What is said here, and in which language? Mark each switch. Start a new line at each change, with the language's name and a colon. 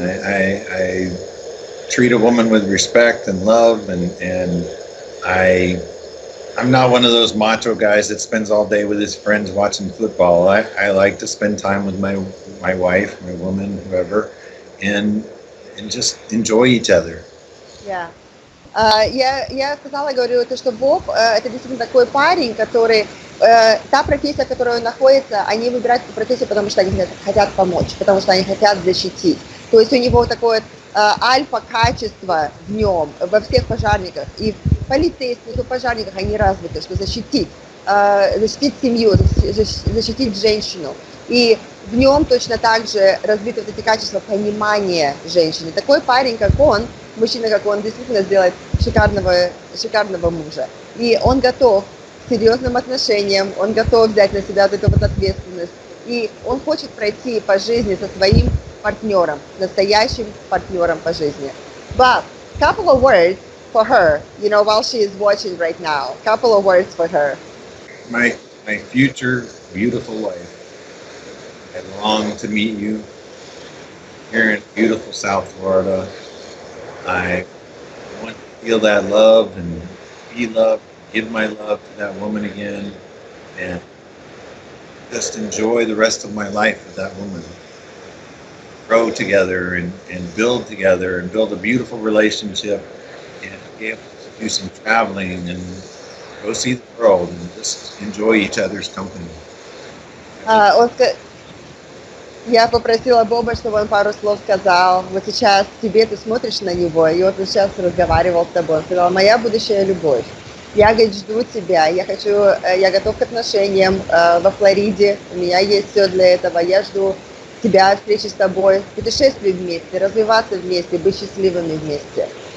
English: I treat a woman with respect and love, and I'm not one of those macho guys that spends all day with his friends watching football. I like to spend time with my wife, my woman, whoever, and just enjoy each other. Yeah.
Russian: Я сказала, говорю, то, что Боб это действительно такой парень, который та профессия, в которой он находится, они выбирают эту профессию, потому что они хотят помочь, потому что они хотят защитить. То есть у него такое альфа-качество в нем, во всех пожарниках, и в полицейских, и в пожарниках они развиты, что защитить семью, защитить женщину. И в нем точно так же развиты вот эти качества понимания женщины. Такой парень, как он, мужчина, как он, действительно сделает шикарного мужа. И он готов к серьезным отношениям, он готов взять на себя вот эту вот ответственность. И он хочет пройти по жизни со своим партнером, настоящим партнером по жизни.
English: But couple of words for her, you know, while she is watching right now. Couple of words for her. My future beautiful wife. I long to meet you here in beautiful South Florida. I want to feel that love and be loved, give my love to that woman again, and just enjoy the rest of my life with that woman. Grow together and build together and build a beautiful relationship, and be able to do some traveling and go see the world and just enjoy each other's company.
Russian: Я попросила Боба, чтобы он пару слов сказал. Вот сейчас тебе, ты смотришь на него, и вот он сейчас разговаривал с тобой. Он сказал: моя будущая любовь. Я, говорит, жду тебя. Я готов к отношениям во Флориде. У меня есть все для этого. Я жду тебя, встречи с тобой, путешествий вместе, развиваться вместе, быть счастливыми вместе.